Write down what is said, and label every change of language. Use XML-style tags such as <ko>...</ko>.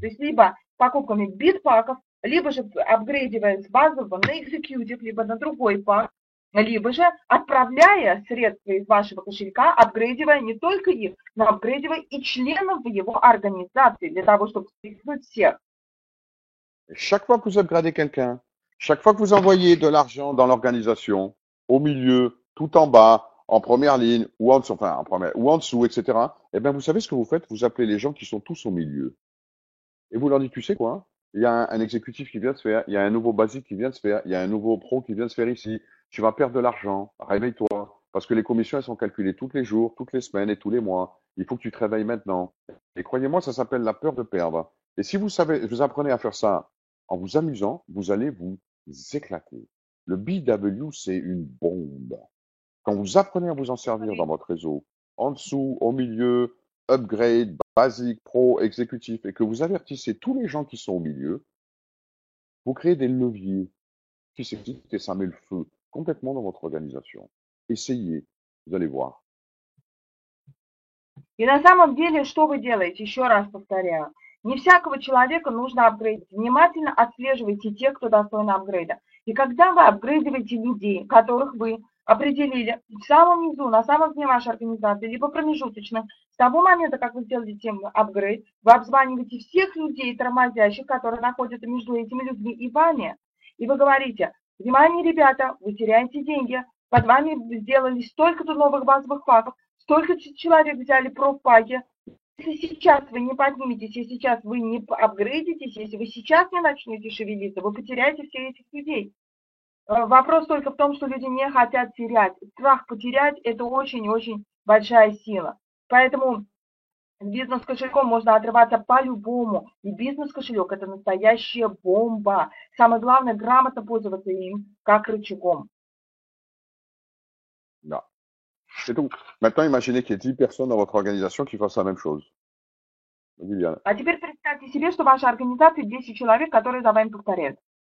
<ru>То есть либо покупками битпаков, либо же апгрейдивая с базового на экзекьютив, либо на другой пак, либо же отправляя средства из вашего кошелька, апгрейдивая не только их, но апгрейдивая и членов его организации, для того, чтобы впихнуть всех.</ru> <fr>Chaque fois que vous upgradez quelqu'un, chaque fois que vous envoyez de l'argent dans l'organisation, au milieu, tout en bas, en première ligne, ou en dessous, enfin, en première, ou en dessous, etc., eh bien, vous savez ce que vous faites? Vous appelez les gens qui sont tous au milieu. Et vous leur dites, tu sais quoi? Il y a un exécutif qui vient de se faire, il y a un nouveau basique qui vient de se faire, il y a un nouveau pro qui vient de se faire ici. Tu vas perdre de l'argent. Réveille-toi. Parce que les commissions, elles sont calculées tous les jours, toutes les semaines et tous les mois. Il faut que tu te réveilles maintenant. Et croyez-moi, ça s'appelle la peur de perdre. Et si vous savez, vous apprenez à faire ça en vous amusant, vous allez vous éclater. Le BW, c'est une bombe. Quand vous apprenez à vous en servir dans votre réseau, en dessous, au milieu, upgrade, basique, pro, exécutif, et que vous avertissez tous les gens qui sont au milieu, vous créez des leviers qui s'excitent et ça met le feu complètement dans votre organisation. Essayez, vous allez voir.</fr> <ru>И на самом деле, что вы делаете? Еще раз повторяю. Не всякого человека нужно апгрейдить. Внимательно отслеживайте тех, кто достоин апгрейда. И когда вы апгрейдиваете людей, которых вы определили в самом низу, на самом дне вашей организации, либо промежуточных, с того момента, как вы сделаете тему апгрейд, вы обзваниваете всех людей тормозящих, которые находятся между этими людьми и вами. И вы говорите: внимание, ребята, вы теряете деньги, под вами сделали столько-то новых базовых паков, столько человек взяли профпаки. Если сейчас вы не подниметесь, если сейчас вы не апгрейдитесь, если вы сейчас не начнете шевелиться, вы потеряете всех этих людей. Вопрос только в том, что люди не хотят терять. Страх потерять – это очень-очень большая сила. Поэтому с бизнес-кошельком можно отрываться по-любому. И бизнес-кошелек – это настоящая бомба. Самое главное – грамотно пользоваться им как рычагом.</ru> <fr>Là. C'est tout. Maintenant, imaginez qu'il y ait 10 personnes dans votre organisation qui fassent la même chose. Viviane.</fr> <ru>А теперь представьте себе, что в вашей организации 10 человек, которые за вами повторяют.</ru>